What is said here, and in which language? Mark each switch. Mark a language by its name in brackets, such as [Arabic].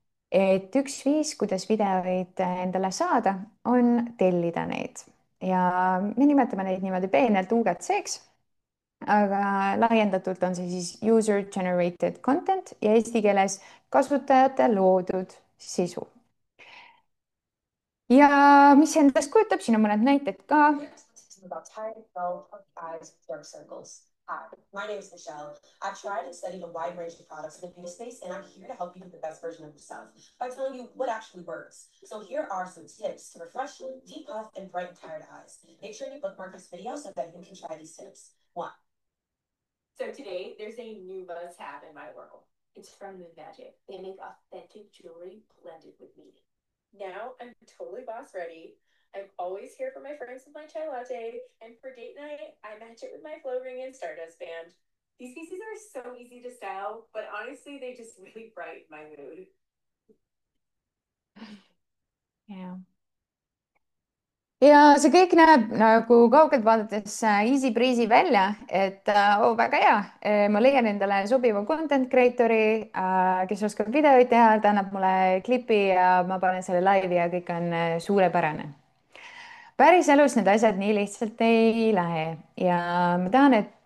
[Estonian] et üks viis, kuidas videoid endale saada, on tellida neid ja me nimetame neid niimoodi peenelt UGC-ks, aga laiendatult on see siis [English] user generated content [Estonian] ja eesti keeles kasutajate loodud sisu. ja mis see endast kujutab, siin on mõned näited ka. [English] About tired, dull, puffy eyes, dark circles. Hi, my name is Michelle. I've tried and studied a wide range of products in the beauty space, and I'm here to help you be the best version of yourself by telling you what actually works. So here are some tips to refresh, deep puff, and brighten tired eyes. Make sure you bookmark this video so that you can try these tips. 1. So today, there's a new must-have in my world. It's from Moon Magic. They make authentic jewelry blended with meaning. Now I'm totally boss ready. I'm always here for my friends with my chai latte, and for date night, I match it with my flow ring and Stardust band. These pieces are so easy to style, but honestly, they just really brighten my mood. Yeah. [Estonian] ja see kõik näeb nagu kaugelt vaadates [English] easy breezy [Estonian] välja, et väga hea. ma leian endale sobiva content creator'i, kes oskab videoid teha, ta annab mulle klipi ja ma panen selle laivi ja kõik on suurepärane. päris elus need asjad nii lihtsalt ei lähe ja ma tahan, et